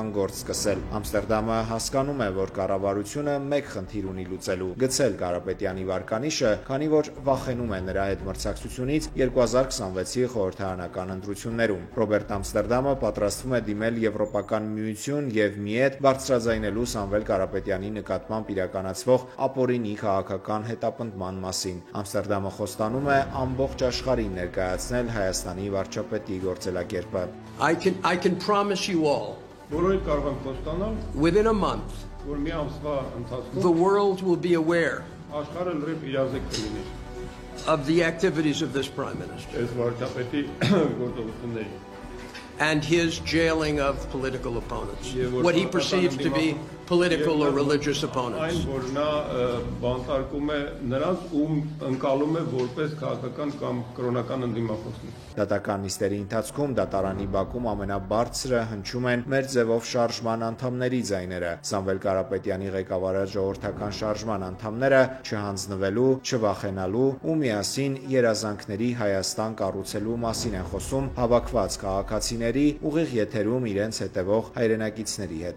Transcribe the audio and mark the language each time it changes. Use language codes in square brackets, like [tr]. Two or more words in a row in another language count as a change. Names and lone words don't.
[hy] գործ սկսել։ Ամստերդամը հասկանում է, որ կառավարությունը մեկ խնդիր ունի լուծելու՝ գցել Կարապետյանի վարկանիշը, քանի որ վախենում է նրա հետ մրցակցությունից 2026-ի խորհրդարանական ընտրություններում։ Ռոբերտ Ամստերդամը պատրաստվում է դիմել Եվրոպական միություն եւ ՄԻԵՏ բարձրաձայնելու Սամվել Կարապետյանի նկատմամբ իրականացվող ապօրինի քաղաքական հետապնդման մասին։ Ամստերդամը խոստանում է ամբողջ աշխարհին ներկայացնել Հայաստանի վարչապետի գործելակերպը։ [en] I can promise you all, within a month, the world will be aware of the activities of this Prime Minister and his jailing of political opponents, what he perceives to be political or religious opponents. [hy] Դատական նիստերի ընթացքում դատարանի բակում ամենաբարձրը հնչում են մեր ձևով շարժման անդամների ձայները։ Սամվել Կարապետյանի ղեկավարած ժողովրդական շարժման անդամները չհանձնվելու, չվախենալու ու միասին երազանքների Հայաստան կառուցելու մասին են խոսում հավաքված քաղաքացիների ուղիղ եթերում իրենց հետևող հայրենակիցների հետ։